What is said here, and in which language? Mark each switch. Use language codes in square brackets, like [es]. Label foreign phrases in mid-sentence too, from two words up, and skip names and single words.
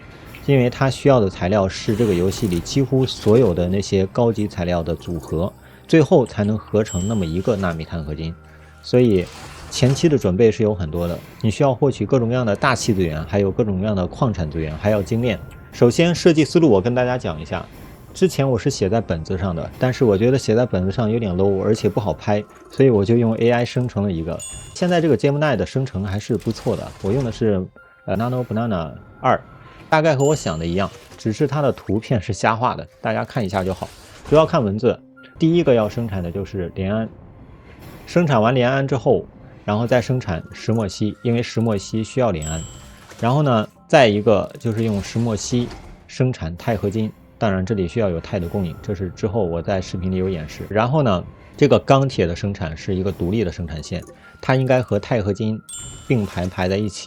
[zh] 因為它需要的材料是這個遊戲裡幾乎所有的那些高級材料的組合，最後才能合成那麼一個納米碳合金。所以前期的準備是有很多的，你需要獲取各種各樣的大氣資源，還有各種各樣的礦產資源，還要精煉。首先設計思路我跟大家講一下，之前我是寫在本子上的，但是我覺得寫在本子上有點 low，而且不好拍，所以我就用 AI 生成了一個。現在這個 Gemini 的生成還是不錯的，我用的是Nano Banana 2。大概和我想的一樣，只是它的圖片是瞎畫的，大家看一下就好，不要看文字。第一個要生產的就是聯胺，生產完聯胺之後，然後再生產石墨烯，因為石墨烯需要聯胺。然後呢，再一個就是用石墨烯生產鈦合金，當然這裡需要有鈦的供應，這是之後我在視頻裡有演示。然後呢，這個鋼鐵的生產是一個獨立的生產線，它應該和鈦合金並排在一起。